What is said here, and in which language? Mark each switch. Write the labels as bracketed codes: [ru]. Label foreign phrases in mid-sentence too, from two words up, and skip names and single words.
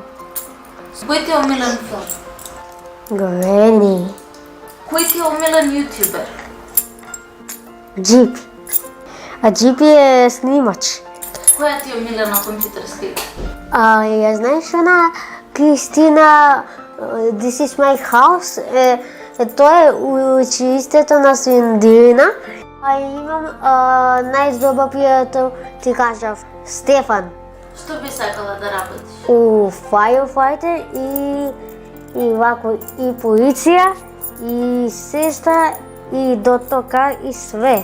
[mk] Кој ти е омилен филм? Големи. Кој ти е омилен јутубер? Джипи. А Джипи е снимач. Која ти е омилена компјутерска игра? Ја знаеш она Кристина [en] This is my house? [mk] Тоа е училиштето на Свиндина. Имам најдобар пријател, ти кажав, Стефан. Што би сакала да работиш? У Firefighter и вако и полиција, и сестра, и дотокар, и све.